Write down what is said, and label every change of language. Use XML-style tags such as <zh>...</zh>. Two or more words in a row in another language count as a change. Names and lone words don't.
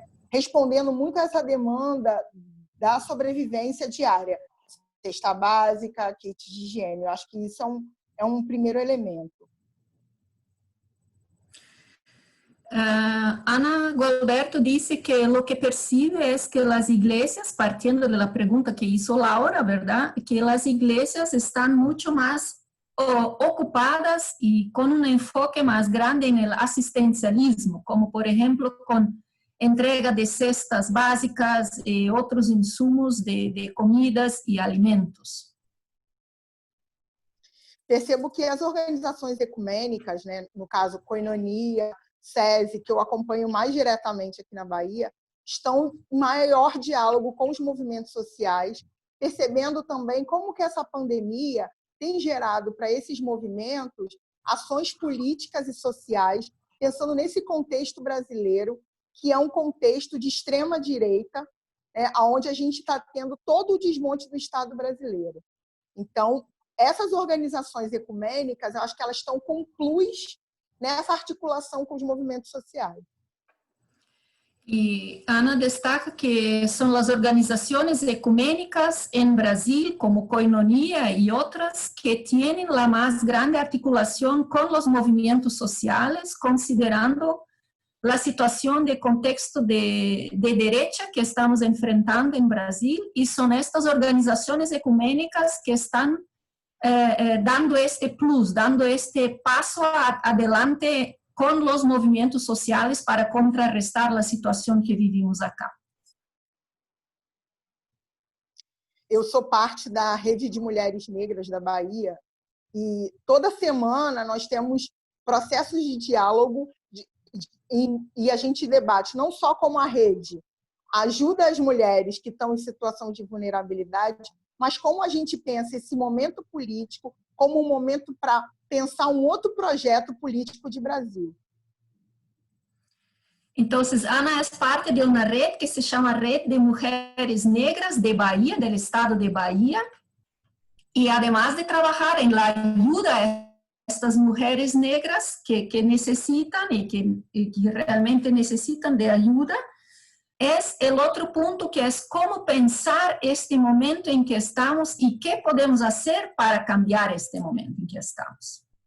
<pt>Respondendo muito a essa demanda da sobrevivência diária, cesta básica, kit de higiene. Eu acho que isso é um primeiro elemento.</pt> <es>Ana Gualberto disse que lo que percibe es que las iglesias, partiendo de la pregunta que hizo Laura, ¿verdad? Que las iglesias están mucho más ocupadas y con un enfoque más grande en el asistencialismo, como por ejemplo con entrega de cestas básicas y otros insumos de comidas y alimentos.</es> <pt>Percebo que as organizações ecumênicas, né, no caso Koinonia, SESI, que eu acompanho mais diretamente aqui na Bahia, estão em maior diálogo com os movimentos sociais, percebendo também como que essa pandemia tem gerado para esses movimentos ações políticas e sociais, pensando nesse contexto brasileiro, que é um contexto de extrema-direita, onde a gente está tendo todo o desmonte do Estado brasileiro. Então, essas organizações ecumênicas, eu acho que elas estão concluídas nessa articulação com os movimentos sociais.</pt> <es>Y Ana destaca que son las organizaciones ecuménicas en Brasil, como Koinonia y otras, que tienen la más grande articulación con los movimientos sociales, considerando la situación de contexto de derecha que estamos enfrentando en Brasil, y son estas organizaciones ecuménicas que están dando este plus, dando este paso adelante con los movimientos sociales para contrarrestar la situación que vivimos acá.</es> <pt>Eu sou parte da Rede de Mulheres Negras da Bahia e toda semana nós temos processos de diálogo e a gente debate não só como a rede ajuda as mulheres que estão em situação de vulnerabilidade, mas como a gente pensa esse momento político como um momento para pensar um outro projeto político de Brasil.</pt> <es>Entonces, Ana es parte de una red que se llama Red de Mujeres Negras de Bahía, del estado de Bahía, y además de trabajar en la ayuda a estas mujeres negras que necesitan y que realmente necesitan de ayuda, es el otro punto que es cómo pensar este momento en que estamos y qué podemos hacer para cambiar este momento en que estamos.</es>